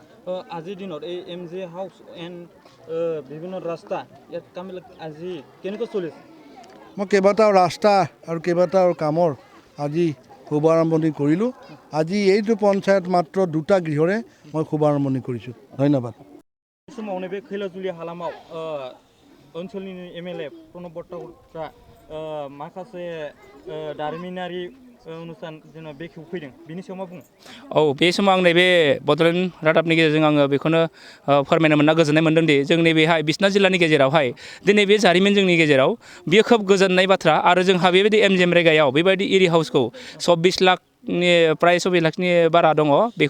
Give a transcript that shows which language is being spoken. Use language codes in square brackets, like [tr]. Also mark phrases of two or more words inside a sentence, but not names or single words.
[as] আজিৰ দিনত এই MG হাউচ এণ্ড বিভিন্ন ৰাস্তা ইয়াত কামবিলাক আজি কেনেকৈ চলিছে মই কেইবাটাও ৰাস্তা আৰু কেইবাটাও কামৰ আজি শুভাৰম্ভণি কৰিলোঁ আজি এইটো পঞ্চায়ত মাত্ৰ দুটা গৃহৰে মই শুভাৰম্ভণি কৰিছোঁ ধন্যবাদ [brx] समाव नैबे खैलाजुलि हालामाव ओनसोलनि MLA प्रणब बर्ताकुरा माखासे दारिमिनारि অনুষ্ঠান जेनेबा बेखेवफैदों बिनि सायाव मा बुङो औ बे समाव आं नैबे बड'लेण्ड रादाबनि गेजेरजों आङो बेखौनो फोरमायनो मोनना गोजोननाय मोनदों दि जोंनि बेहाय बिसनाथ जिल्लानि गेजेरावहाय दिनै बे जारिमिन जोंनि गेजेराव बेयो खोब गोजोननाय बाथ्रा आरो जोंहा बेबायदि MGNरेगायाव बेबायदि एरि हाउसखौ 24 लाखनि प्राय 24 लाखनि बारा दङ बेखौ